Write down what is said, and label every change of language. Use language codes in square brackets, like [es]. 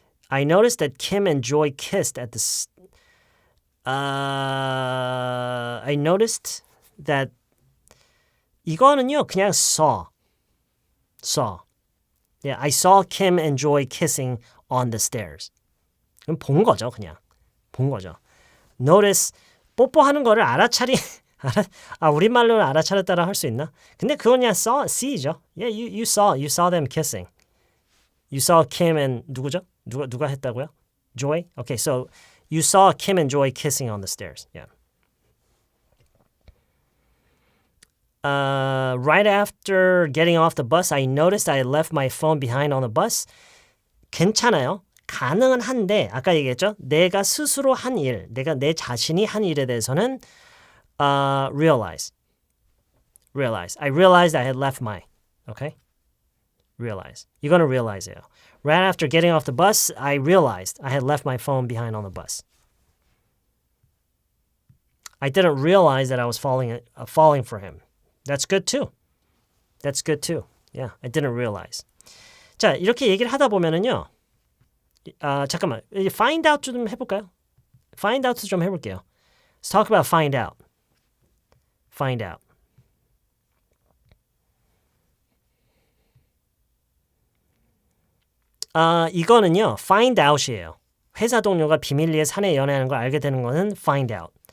[en] I noticed that Kim and Joy kissed at the... I noticed that [ko] 이거는요, 그냥 [en] saw. Yeah, I saw Kim and Joy kissing on the stairs. [ko] 그럼 본 거죠, 그냥. 본 거죠. Notice, 뽀뽀하는 거를 우리말로는 알아차렸다라 할 수 있나? 근데 그건 그냥 see죠. [en] Yeah, you saw them kissing. You saw Kim and [ko] 누구죠? 누가 했다고요? Joy? [en] Okay, so you saw Kim and Joy kissing on the stairs. Yeah. Right after getting off the bus, I noticed I left my phone behind on the bus. [ko] 괜찮아요. 가능은 한데 아까 얘기했죠? 내가 스스로 한 일, 내 자신이 한 일에 대해서는 realize. [en] I realized I had left my. Okay? Realize. [ko] 이거는 realize예요. [en] Right after getting off the bus, I realized I had left my phone behind on the bus. I didn't realize that I was falling for him. That's good too. Yeah, I didn't realize. [ko] 자, 이렇게 얘기를 하다 보면은요. 잠깐만. [en] Find out [ko] 좀 해볼까요? [en] Find out [ko] 좀 해볼게요. [en] Let's talk about find out. Find out. [ko] 이거는요. find out이에요. 회사 동료가 비밀리에 사내 연애하는 걸 알게 되는 거는 find out.